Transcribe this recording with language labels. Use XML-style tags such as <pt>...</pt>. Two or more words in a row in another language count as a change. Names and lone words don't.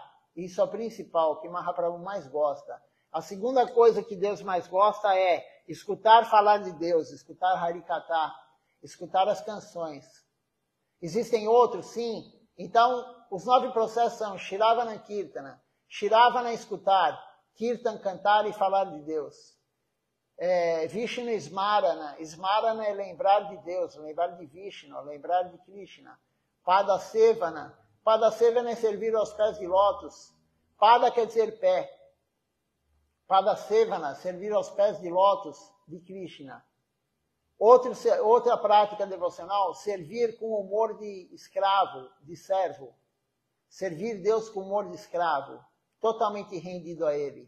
<pt>Isso é o principal, que Mahaprabhu mais gosta. A segunda coisa que Deus mais gosta é escutar falar de Deus, escutar Harikatha, escutar as canções. Existem outros, sim. Então, os 9 processos são</pt> <sa>Shiravana Kirtana.</sa> <pt>Shiravana escutar, Kirtan cantar e falar de Deus.</pt> <sa>Vishnu Smarana.</sa> <pt>Smarana é lembrar de Deus, lembrar de Vishnu, lembrar de Krishna. Padasevana. Padasevana é servir aos pés de lótus. Pada quer dizer pé. Padasevana, servir aos pés de lótus de Krishna. Outra prática devocional, servir com humor de escravo, de servo. Servir Deus com humor de escravo, totalmente rendido a Ele.</pt>